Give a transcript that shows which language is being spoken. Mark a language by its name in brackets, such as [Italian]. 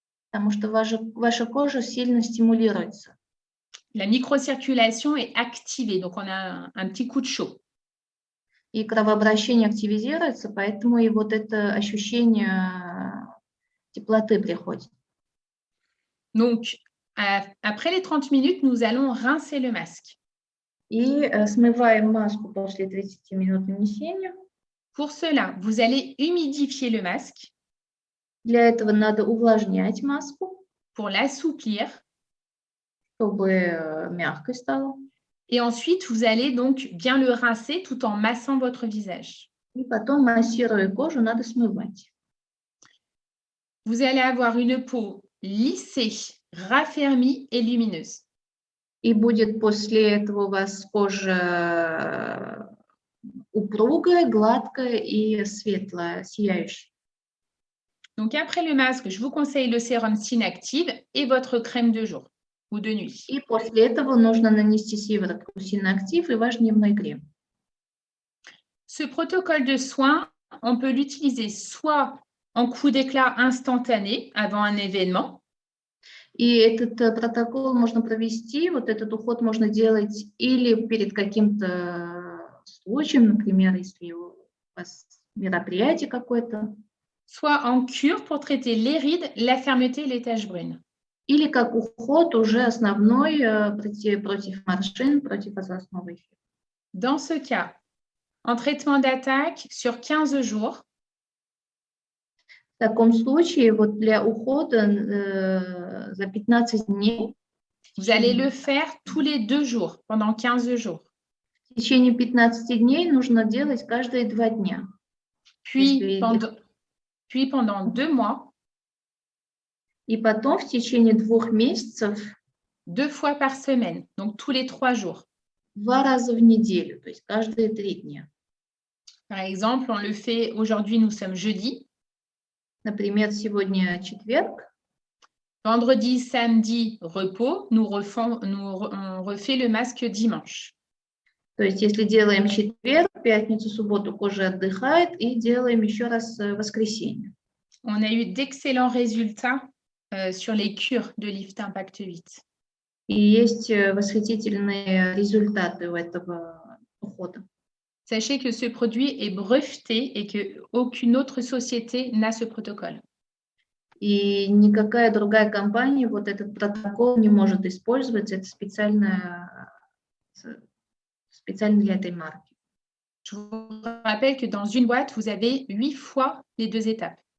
[Russian] Потому что ваша кожа сильно стимулируется. [French] La microcirculation est activée, donc on a un petit coup de chaud. [Russian] И кровообращение активизируется, поэтому и вот это ощущение теплоты приходит. [French] Donc, après les 30 minutes, nous allons rincer le masque. [Russian] И смываем маску после 30 минут нанесения. [French] Pour cela, vous allez humidifier le masque. [Russian] Для этого надо увлажнять маску. [French] Pour l'assouplir. [Russian] Чтобы мягкой стало. [French] Et ensuite, vous allez donc bien le rincer tout en massant votre visage. [Russian] И потом, массируя кожу, надо смывать. [French] Vous allez avoir une peau lissée, raffermie et lumineuse. [Russian] И будет после этого у вас кожа упругая, гладкая и светлая, сияющая. [French] Donc, après le masque, je vous conseille le sérum Synactive et votre crème de jour ou de nuit. [Russian] И после этого нужно нанести сыворотку Synactive и ваш дневной крем. [French] Ce protocole de soins, on peut l'utiliser soit en coup d'éclat instantané avant un événement. [Russian] И этот протокол можно провести, вот этот уход можно делать или перед каким-то случаем, например, если у вас мероприятие какое-то. [French] Soit en cure pour traiter les rides, la fermeté et les taches brunes. [Russian] Или как уход уже основной против морщин, против возрастного эффекта. [French] Dans ce cas, en traitement d'attaque sur 15 jours, [Russian] в таком случае, вот для ухода за 15 дней, [French] vous allez le faire tous les 2 jours, pendant 15 jours. [Russian] В течение 15 дней нужно делать каждые 2 дня. [French] Puis pendant 2 mois. [Russian] И потом в течение 2 месяцев. [French] 2 fois par semaine, donc tous les 3 jours. [Russian] 2 раза в неделю, то есть каждые 3 дня. [French] Par exemple, on le fait aujourd'hui, nous sommes jeudi. [Russian] Например, сегодня четверг, [French] Vendredi, samedi, repos. On refait le masque dimanche. [Russian] то есть если делаем четверг, пятницу, субботу кожа отдыхает и делаем еще раз в воскресенье. [French] On a eu d'excellents résultats sur les cures de Lift Impact 8. [Russian] И есть восхитительные результаты у этого ухода. [French] Sachez que ce produit est breveté et qu'aucune autre société n'a ce protocole. [Russian] И никакая другая компания вот этот протокол не может использовать. Это специально для этой марки. [French] Je vous rappelle que dans une boîte, vous avez 8 fois les 2 étapes.